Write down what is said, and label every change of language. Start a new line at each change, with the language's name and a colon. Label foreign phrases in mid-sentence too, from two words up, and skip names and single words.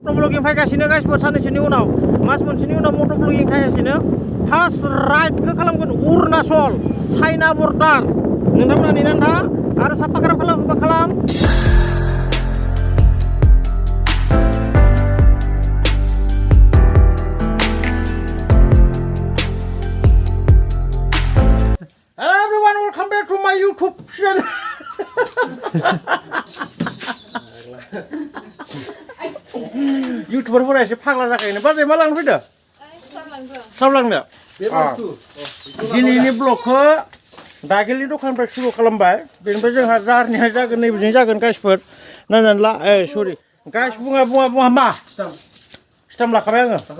Bodo: ब्लगिं फैगासिनो गाइसफोर साननैसोनि उनाव मास मोनसेनि उनाव मट' ब्लगिं फैगासिनो
English: first ride
Bodo: खालामगोन अरुणाचल चाइना बर्डार नोंथांमोना नेनानै था आरो साबस्क्राइब खालामोबा खालाम
English: Hello everyone, welcome back to my YouTube channel.
Bodo: YouTuberफोरा एसे फाग्ला जाखायोनो बाजै मा लांनो फैदो? साव लांनो दिनैनि ब्लगखौ दाखिलनि दखाननिफ्राय सुरु खालामबाय बेनिफ्राय जोंहा जारनिया जागोन नैबेजों जागोन गाइसफोर नायनानै ला सरि गाइस बुङा मा स्टाम्प लाखाबाय आङो